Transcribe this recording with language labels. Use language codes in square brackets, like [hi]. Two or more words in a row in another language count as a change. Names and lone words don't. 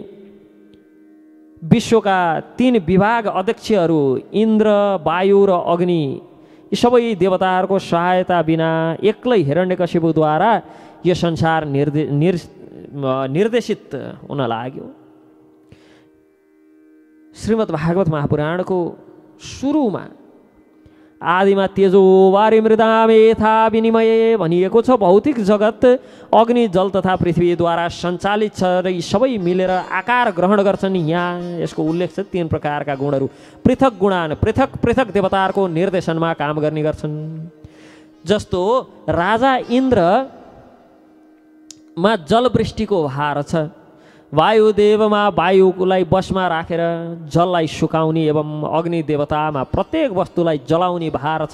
[ne] विश्वका 3 विभाग अध्यक्षहरू इन्द्र, वायु र अग्नि यी सबै देवताहरूको सहायता बिना एक्लै हिरण्यकश्यपद्वारा यो संसार निर्देशित हुन लाग्यो। श्रीमद् भागवत महापुराणको सुरुमा आदिमा [sa] तेजो वारी मृदाम यथा विनिमय [ne] भनिएको छ। भौतिक जगत अग्नि, जल तथा पृथ्वीद्वारा सञ्चालित छ र यी सबै मिलेर आकार ग्रहण गर्छन्। यहाँ यसको उल्लेख छ 3 प्रकारका गुणहरू [sa] पृथक गुणान, [ne] पृथक पृथक देवताहरूको निर्देशनमा काम गर्ने गर्छन्। जस्तो राजा इन्द्रमा जलवृष्टिको भार छ, वायुदेवमा वायुलाई बसमा राखेर जललाई सुकाउने एवं अग्नि देवतामा प्रत्येक वस्तुलाई जलाउने भार छ।